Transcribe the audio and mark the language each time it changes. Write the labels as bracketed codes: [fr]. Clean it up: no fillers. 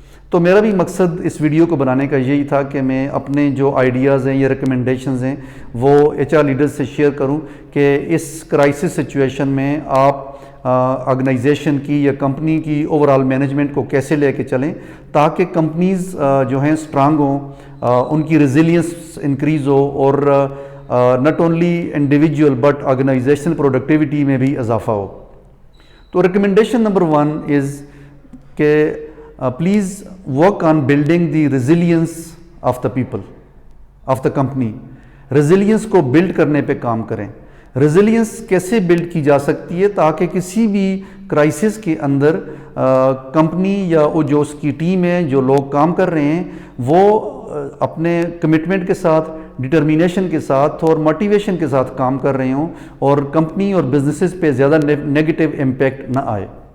[ur] تو میرا بھی مقصد اس ویڈیو کو بنانے کا یہی تھا کہ میں اپنے جو آئیڈیاز ہیں یا ریکمنڈیشنز ہیں وہ ایچ آر لیڈرز سے شیئر کروں کہ اس کرائسس سچویشن میں آپ آرگنائزیشن کی یا کمپنی کی اوورآل مینجمنٹ کو کیسے لے کے چلیں تاکہ کمپنیز جو ہیں اسٹرانگ ہوں، ان کی ریزیلینس انکریز ہو اور not only individual but organisational productivity میں بھی اضافہ ہو. [en] تو recommendation number 1 is کہ please work on building the resilience of the people, of the company. [ur] Resilience کو بلڈ کرنے پہ کام کریں. ریزیلینس کیسے بلڈ کی جا سکتی ہے تاکہ کسی بھی کرائسس کے اندر کمپنی یا وہ جو اس کی ٹیم ہے، جو لوگ کام کر رہے ہیں، وہ اپنے کمٹمنٹ کے ساتھ، ڈٹرمینیشن کے ساتھ اور موٹیویشن کے ساتھ کام کر رہے ہوں اور کمپنی اور بزنسز پہ زیادہ نیگیٹو امپیکٹ نہ آئے.